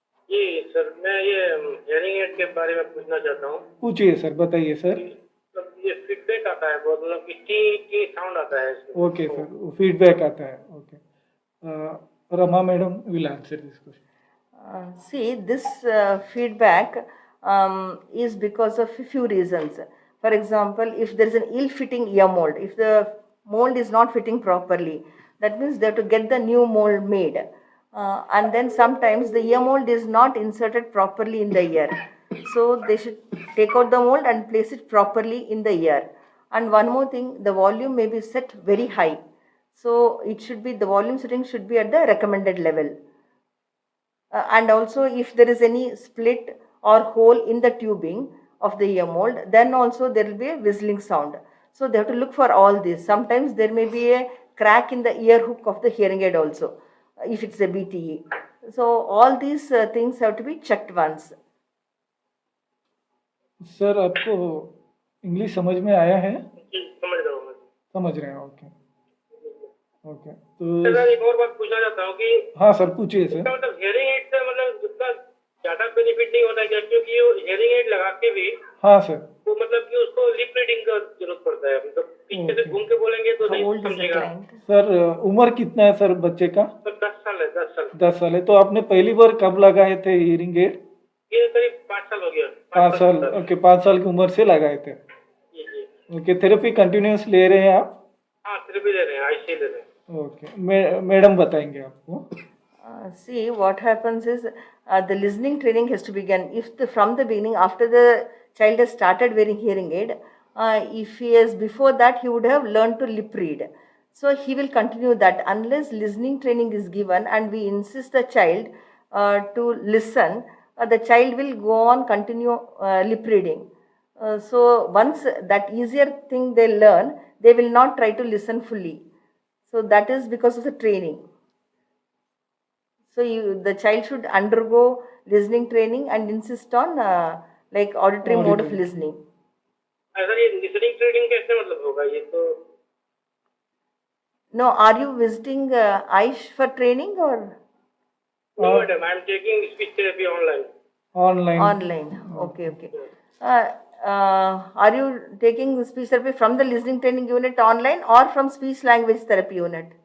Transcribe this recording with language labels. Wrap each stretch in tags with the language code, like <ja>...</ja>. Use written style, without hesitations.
<hi>जी sir, मैं ये hearing aid के बारे में पूछना चाहता हूँ। पूछिए सर, बताइए सर। ये फीडबैक आता है बहुत, मतलब कि टी साउंड आता है इसमें। ओके सर, फीडबैक आता है।</hi> <en>Okay, Rama madam will answer this question. See, this feedback is because of a few reasons. For example, if there is an ill-fitting ear mold, if the mold is not fitting properly, that means they have to get the new mold made. And then sometimes the ear mold is not inserted properly in the ear. So they should take out the mold and place it properly in the ear. And one more thing, the volume may be set very high. So it should be, the volume setting should be at the recommended level. And also if there is any split or hole in the tubing of the ear mold, then also there will be a whistling sound. So they have to look for all this. Sometimes there may be a crack in the ear hook of the hearing aid also, if it's a BTE. So all these things have to be checked once.</en> <hi>Sir, आपको English समझ में आया है? जी, समझ रहा हूँ मैं। समझ रहे हैं, ओके ओके। सर, तो एक और बात पूछना चाहता हूँ कि हाँ सर, पूछिए सर। इसका मतलब हेयरिंग एड से मतलब जितना ज्यादा बेनिफिट नहीं होता क्या? क्योंकि ये हेयरिंग एड लगा के भी हाँ सर, तो मतलब कि उसको लिप रीडिंग का जरूरत पड़ता है, मतलब पीछे से घूम के बोलेंगे तो</hi> <en>How</en> <hi>नहीं</hi> <en>old is the</en> <hi>समझेगा।</hi> <en>client?</en> <hi>सर उम्र कितना है सर बच्चे का? सर 10 साल है, 10 साल। 10 साल है। तो आपने पहली बार कब लगाए थे हियरिंग एड? ये करीब 5 साल हो गया। 5 साल, ओके, 5 साल की उम्र से लगाए थे। जी जी। ओके, थेरेपी कंटिन्यूस ले रहे हैं आप? हाँ, थेरेपी ले रहे हैं, आईसी ले रहे हैं। ओके, मैडम बताएंगे आपको।</hi> <en>See, what happens is the listening training has to begin. If from the beginning, after the child has started wearing hearing aid, if he has before that, he would have learned to lip read. So he will continue that unless listening training is given and we insist the child to listen. The child will go on continue lip reading. So once that easier thing they learn, they will not try to listen fully. So that is because of the training. So the child should undergo listening training and insist on like auditory mode of listening.</en> <hi>Sir, ये listening training कैसे मतलब होगा? ये तो</hi> <en>No, are you visiting Aish for training or no madam, I am taking speech therapy online. online? Okay, okay. Are you taking speech therapy from the listening training unit online or from speech language therapy unit?</en>